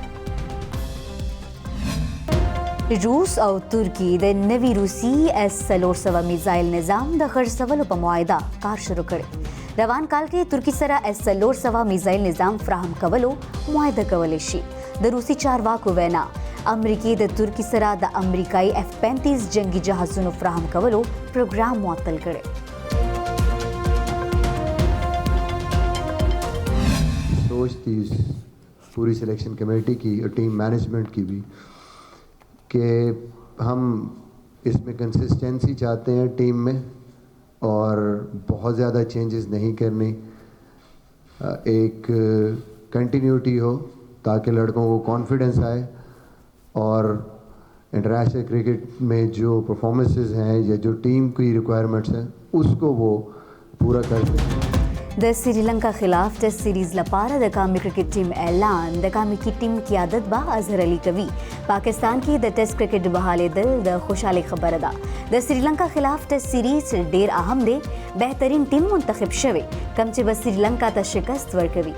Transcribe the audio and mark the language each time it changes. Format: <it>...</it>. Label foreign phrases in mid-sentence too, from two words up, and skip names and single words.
<ps>روس او ترکی د نوي روسي S-400 میزایل نظام د خرڅولو په معاهده کار شروع کړی. روان کال کې ترکی سره S-400 میزایل نظام فراهم کولو معاهده کولی شي. د روسي چارواکو وینا امریکې د ترکی سره د امریکایي F-35 جنگي جهازونو فراهم کولو پروګرام معطل کړی.</ps> <ur>سوچ تھی پوری</ur> <en>selection committee</en> <ur>کی اور</ur> <en>team management</en> <ur>کی بھی کہ ہم اس میں کنسسٹنسی چاہتے ہیں ٹیم میں اور بہت زیادہ چینجز نہیں کرنی. ایک کنٹینیوٹی ہو تاکہ لڑکوں کو کانفیڈنس آئے اور</ur> <en>international cricket</en> <ur>میں جو پرفارمنسز ہیں یا جو ٹیم کی ریکوائرمنٹس ہیں اس کو وہ پورا کر سکیں.</ur> <ps>د سریلانکا خلاف ټیسټ سیریز لپاره د قومي کرکټ ټیم اعلان. د قومي ټیم قیادت به اظهر علي کوي. پاکستان کې د ټیسټ کرکټ بحالېدل د خوشحالۍ خبره ده. د سریلانکا خلاف ټیسټ سیریز ډیر اهم دی. بهترین ټیم منتخب شوی کوم چې به سریلانکا ته شکست ورکوي.</ps>